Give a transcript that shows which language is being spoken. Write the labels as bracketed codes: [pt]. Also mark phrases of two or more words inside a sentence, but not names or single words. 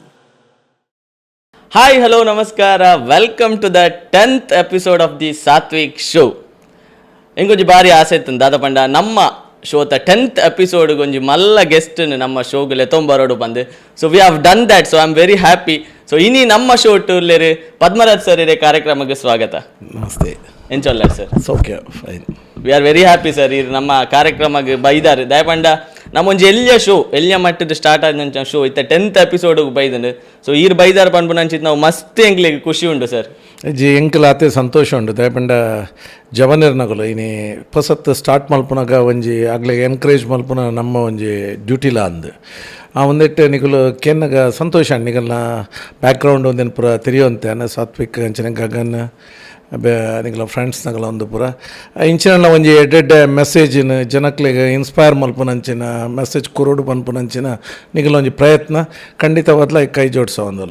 [en] hi hello ನಮಸ್ಕಾರ, welcome to the 10th episode of the Satvik show. [tcy] ಇಂಗೊಂಜಿ ಭಾರಿ ಆಸೆ ಇತ್ತು ದಾದ ಪಂಡ ನಮ್ಮ ಶೋತ 10th ಎಪಿಸೋಡ್ಗೊಂಜಿ ಮಲ್ಲ ಗೆಸ್ಟ್ ನಮ್ಮ ಶೋಗಲೆ ತೊಂಬರೋಡು ಬಂದು. [en] so we have done that, so I am very happy. [tcy] ಸೊ ಇನಿ ನಮ್ಮ ಶೋ ಟೂರ್ಲೇರಿ ಪದ್ಮರಾಜ್ ಸರ್ ಇರೇ ಕಾರ್ಯಕ್ರಮಕ್ಕೆ ಸ್ವಾಗತ. ನಮಸ್ತೆ. ಎಂಚೊಲ್ಲ ಸರ್? [en] okay fine. we are very happy sir. [tcy] ಇದು ನಮ್ಮ ಕಾರ್ಯಕ್ರಮಕ್ಕೆ ಬೈದಾರೆ ದಯಪಂಡ ನಮ್ಮೊಂಜಿ ಎಲ್ಲಿಯ ಮಟ್ಟದ ಸ್ಟಾರ್ಟ್ ಆದ ಶೋ ಇತ್ತ 10th ಎಪಿಸೋಡ್ಗೆ ಬೈದನು. ಸೊ ಈರ್ ಬೈದಾರ ಪಂಪು ನಂಚಿತ್ ನಾವು ಮಸ್ತ್ ಎಂಕ್ಲಿಗೆ ಖುಷಿ ಉಂಟು ಸರ್. ಜಿ ಎಂಕ್ಲ ಆತೆ ಸಂತೋಷ ಉಂಟು ದಯಪಂಡ ಜವನಿರ್ನಗಲು ಇನಿ ಹೊಸತ್ ಸ್ಟಾರ್ಟ್ ಮಲ್ಪುನಾಗ ಒಂಜಿ ಆಗ್ಲೇ ಎನ್ಕರೇಜ್ ಮಲ್ಪುನ ನಮ್ಮ ಒಂಜಿ ಡ್ಯೂಟಿಲ ಅಂದು ಆ ಒಂದೆಟ್ಟು ನಿಗಲು ಕೆನ್ನಗ ಸಂತೋಷ ನಿಗಲ್ನ ಬ್ಯಾಕ್ಗ್ರೌಂಡ್ ಒಂದೇನು ಪೂರ ತಿರಿಯುವಂತೆ ಸಾತ್ವಿಕ್ ಅಂಚನೆ ಗಗನ್ ನಿಗಲ ಫ್ರೆಂಡ್ಸ್ನಾಗಲ ಒಂದು ಪೂರ ಇಂಚಿನ ಒಂಜಿ ಎಡ್ಡೆಡ್ಡೆ ಮೆಸೇಜಿನ ಜನಕ್ಲಿಗೆ ಇನ್ಸ್ಪೈರ್ ಮಲ್ಪುನಂಚಿನ ಮೆಸೇಜ್ ಕೊರೋಡು ಪನ್ಪುನಂಚಿನ ನಿಗಲ ಒಂಜಿ ಪ್ರಯತ್ನ ಖಂಡಿತವಾದ್ಲ ಕೈ ಜೋಡಿಸೋ ಒಂದಲ್ಲ.